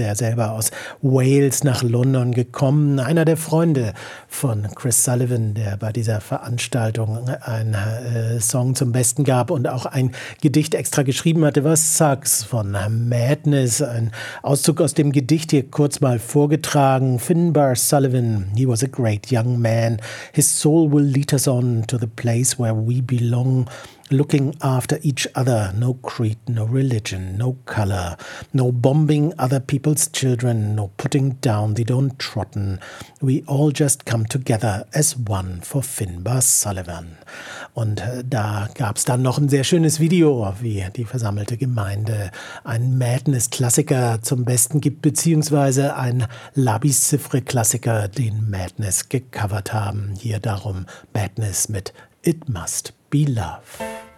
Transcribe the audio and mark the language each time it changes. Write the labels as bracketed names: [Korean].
[German] Er selber aus Wales nach London gekommen. Einer der Freunde von Chris Sullivan, der bei dieser Veranstaltung einen Song zum Besten gab und auch ein Gedicht extra geschrieben hatte, war Sucks von Madness. Ein Auszug aus dem Gedicht hier kurz mal vorgetragen. [English] Finbar Sullivan, he was a great young man. His soul will lead us on to the place where we belong, looking after each other, no creed, no religion, no color, no bombing other people's children, no putting down the downtrodden. We all just come together as one for Finbar Sullivan. [German] Und da gab es dann noch ein sehr schönes Video, wie die versammelte Gemeinde einen Madness-Klassiker zum Besten gibt, beziehungsweise einen Labi-Siffre-Klassiker, den Madness gecovert haben. Hier darum Madness mit It Must Be Love.